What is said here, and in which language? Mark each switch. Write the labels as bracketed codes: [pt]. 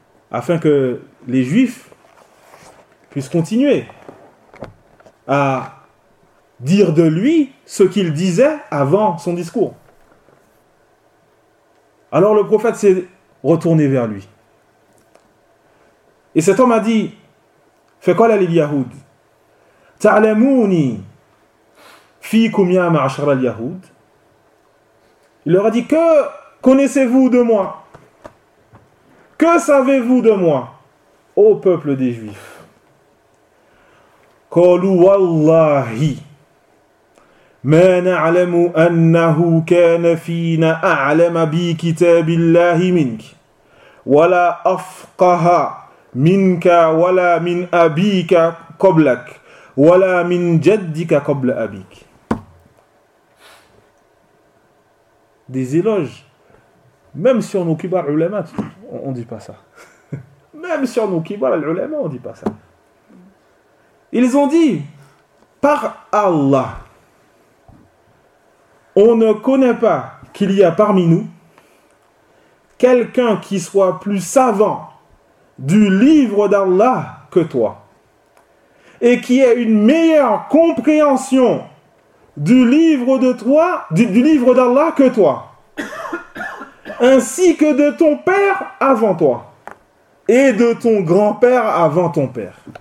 [fr] Afin que les Juifs puissent continuer à dire de lui ce qu'il disait avant son discours. Alors le prophète s'est retourné vers lui. Et cet homme a dit, [ar] فقال لليهود تعلموني فيكم يا معشر اليهود. [fr] Il leur a dit, que connaissez-vous de moi? Que savez-vous de moi, ô peuple des Juifs? [ar] قالوا والله ما نعلم انه كان فينا اعلم بكتاب الله منك ولا افقه منك ولا من أبيك قبلك ولا من جدك قبل أبيك. [fr] Des éloges, même sur nos kibar ulama, on dit pas ça. Même sur nos kibar ulama, on dit pas ça. Ils ont dit, par Allah, on ne connaît pas qu'il y a parmi nous quelqu'un qui soit plus savant du livre d'Allah que toi, et qui a une meilleure compréhension du livre de toi, du livre d'Allah que toi, ainsi que de ton père avant toi et de ton grand-père avant ton père.